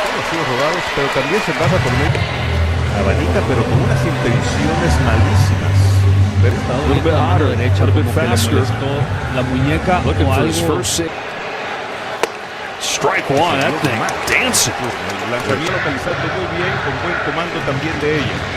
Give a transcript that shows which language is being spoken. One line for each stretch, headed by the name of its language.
Spanish: Dos rodados, pero también se pasa por medio. Abanica, pero con unas intenciones malísimas.
English: A little bit hotter, a little bit faster.
Spanish: La muñeca
English: looking for his first save. Strike 1, that thing dancing.
Spanish: Lanzamiento localizado muy bien, con buen comando también de ella.